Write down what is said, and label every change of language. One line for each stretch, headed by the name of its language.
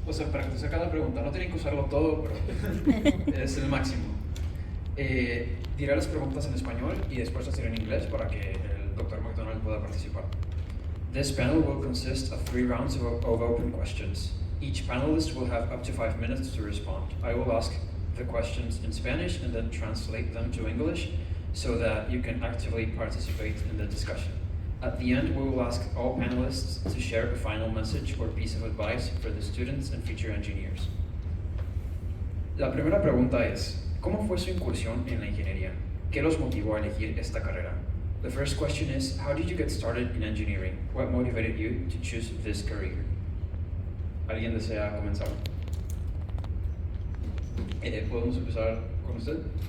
Spanish: Para contestar cada pregunta, no tienen que usarlo todo, pero es el máximo. Diré las preguntas en español y después las diré en inglés para que el Dr. McDonald pueda participar.
English: This panel will consist of 3 rounds of open questions. Each panelist will have up to 5 minutes to respond. I will ask the questions in Spanish and then translate them to English so that you can actively participate in the discussion. At the end, we will ask all panelists to share a final message or piece of advice for the students and future engineers.
Spanish: La primera pregunta es, ¿cómo fue su incursión en la ingeniería? ¿Qué los motivó a elegir esta carrera?
English: The first question is, how did you get started in engineering? What motivated you to choose this career?
Spanish: ¿Alguien desea comenzar? ¿Podemos empezar con usted?